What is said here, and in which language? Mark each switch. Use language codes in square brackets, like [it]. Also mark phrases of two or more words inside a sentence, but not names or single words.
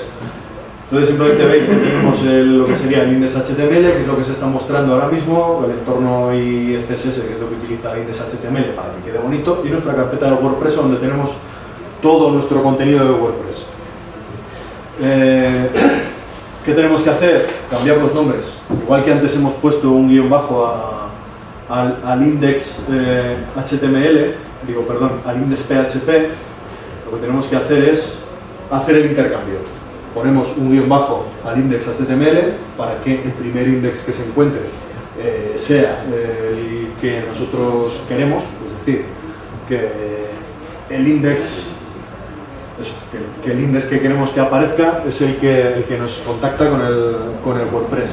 [es] Entonces simplemente veis que tenemos lo que sería el index HTML, que es lo que se está mostrando ahora mismo, el entorno y el CSS, que es lo que utiliza el index HTML para que quede bonito, y nuestra carpeta de WordPress, donde tenemos todo nuestro contenido de WordPress. ¿Qué tenemos que hacer? Cambiar los nombres. Igual que antes hemos puesto un guión bajo al index HTML, al index PHP, lo que tenemos que hacer es hacer el intercambio. Ponemos un guión bajo al index HTML para que el primer index que se encuentre sea el que nosotros queremos, es decir, que el index que queremos que aparezca es el que nos contacta con el WordPress.